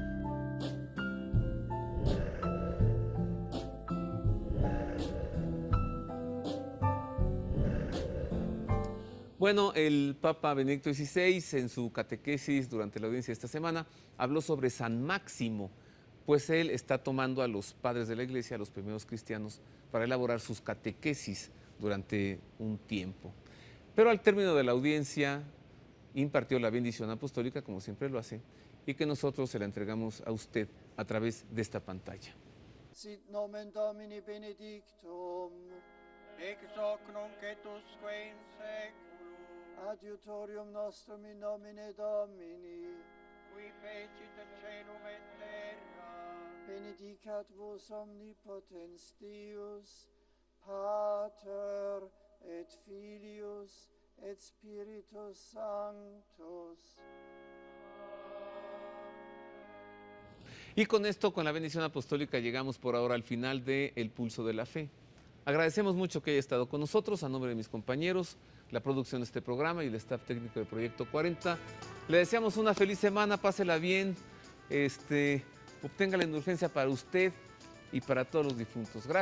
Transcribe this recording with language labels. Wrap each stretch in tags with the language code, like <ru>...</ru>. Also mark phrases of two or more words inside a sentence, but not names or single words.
<es>Bueno, el Papa Benedicto XVI en su catequesis durante la audiencia de esta semana habló sobre San Máximo, pues él está tomando a los padres de la Iglesia, a los primeros cristianos, para elaborar sus catequesis durante un tiempo. Pero al término de la audiencia impartió la bendición apostólica, como siempre lo hace, y que nosotros se la entregamos a usted a través de esta pantalla.</es> <la>Sit nomen Domini benedictum, ex hoc nunc et usque in seculum, adiutorium nostrum in nomine Domini, qui fecit caelum et terra, benedicat vos omnipotens Deus, Pater et Filius et Spiritus Sanctus.</la> <es>Y con esto, con la bendición apostólica, llegamos por ahora al final de El Pulso de la Fe. Agradecemos mucho que haya estado con nosotros, a nombre de mis compañeros, la producción de este programa y el staff técnico de Proyecto 40. Le deseamos una feliz semana, pásela bien, obtenga la indulgencia para usted y para todos los difuntos.</es>